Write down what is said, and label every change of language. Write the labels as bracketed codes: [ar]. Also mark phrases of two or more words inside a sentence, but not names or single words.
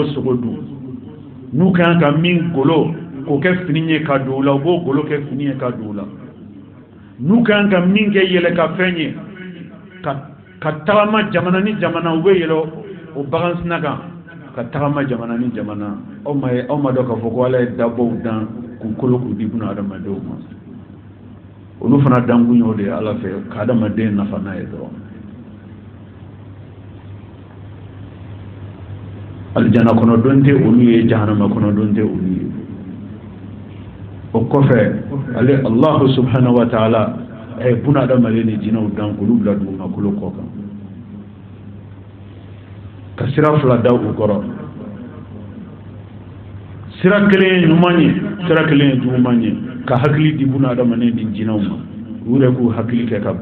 [bm] sogo dun n'u ka kan ka min golo k'o kɛ fini ye ka don u la u b'o golo kɛ fini ye ka don u la n'u ka kan ka min kɛ yɛlɛ ka fɛn ye ka tagama jamana ni jamana u bɛ yɛlɛ o bagan sina kan ka tagama jamana ni jamana aw ma dɔn k'a fɔ ko ala ye dabaw dan k'u kolo k'u di buna adamadenw ma olu fana dankun y'o de ye ala fɛ ka adamaden nafa n'a ye dɔrɔn alijana kɔnɔdon tɛ olu ye jahanama kɔnɔdon tɛ olu ye o kɔfɛ ale [ar] الله سبحانه وتعالى [bm] a ye buna adamaden ni jinɛw dan k'olu bila dugumakolo kɔ kan ka sira fila da u kɔrɔ sira kelen ye ɲuman ye sira kelen ye juguman ye ka hakili di buna adamaden ni jinɛw ma u yɛrɛ k'u hakili kɛ ka